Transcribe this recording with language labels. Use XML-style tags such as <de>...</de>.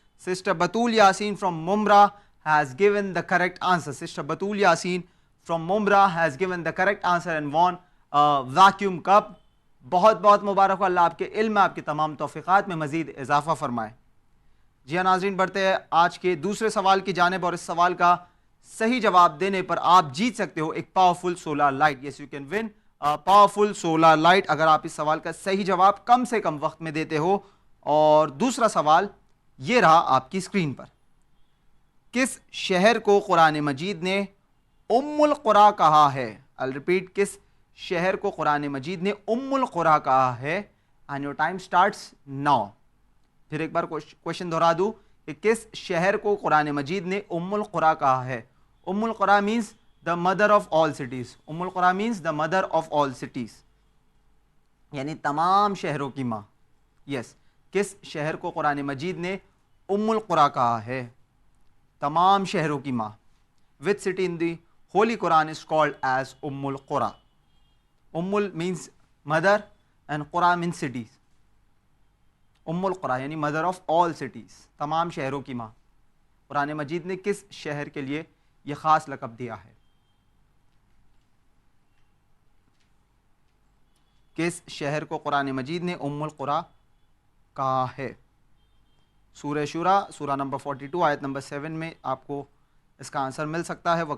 <en>Sister Batul Yasin from Mumra has given the correct answer. Sister Batul Yasin from Mumra has given the correct answer and won a vacuum cup.</en> <ur>بہت بہت مبارک ہو, اللہ آپ کے علم میں آپ کی تمام توفیقات میں مزید اضافہ فرمائے. جی ہاں ناظرین, بڑھتے ہیں آج کے دوسرے سوال کی جانب, اور اس سوال کا صحیح جواب دینے پر آپ جیت سکتے ہو ایک powerful solar light.</ur> <en>yes you can win powerful solar light</en> <ur>اگر آپ اس سوال کا صحیح جواب کم سے کم وقت میں دیتے ہو. اور دوسرا سوال یہ رہا آپ کی اسکرین پر, کس شہر کو قرآن مجید نے ام القرا کہا ہے؟</ur> <en>I'll repeat,</en> <ur>کس شہر کو قرآن مجید نے ام القرا کہا ہے؟</ur> <en>and your time starts now.</en> <ur>پھر ایک بار کوشچن دہرا دوں کہ کس شہر کو قرآن مجید نے ام القرا کہا ہے؟ ام القرا</ur> <en>means the mother of all cities. ام القرا means the mother of all cities,</en> <ur>یعنی تمام شہروں کی ماں. یس, کس شہر کو قرآن مجید نے ام القرا کہا ہے؟ تمام شہروں کی ماں.</ur> <en>Which city in the Holy Quran is called as Ummul Qura? Ummul means mother and Qura means cities. Ummul Qura</en> <ur>یعنی</ur> <en>mother of all cities,</en> <ur>تمام شہروں کی ماں. قرآن مجید نے کس شہر کے لیے یہ خاص لقب دیا ہے؟ کس شہر کو قرآن مجید نے ام القرا کہا ہے؟ سورہ شورا سورہ نمبر 42 آیت نمبر 7 میں آپ کو اس کا آنسر مل سکتا ہے.</ur>